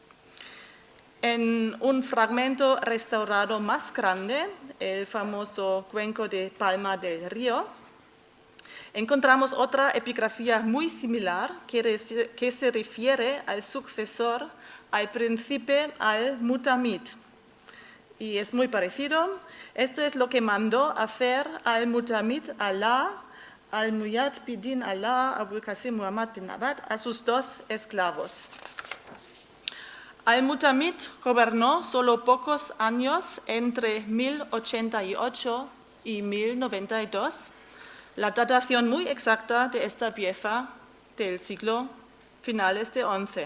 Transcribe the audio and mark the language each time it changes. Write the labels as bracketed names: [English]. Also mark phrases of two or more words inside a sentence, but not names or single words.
[Spanish] En un fragmento restaurado más grande, el famoso cuenco de Palma del Río, encontramos otra epigrafía muy similar que se refiere al sucesor, al príncipe Al-Mu'tamid. Y es muy parecido. Esto es lo que mandó hacer Al-Mu'tamid Allah, Al-Mu'yad Bidin Allah, Abul Qasim Muhammad bin Abad, a sus dos esclavos. Al-Mu'tamid gobernó solo pocos años entre 1088 y 1092, la datación muy exacta de esta pieza del siglo finales de XI.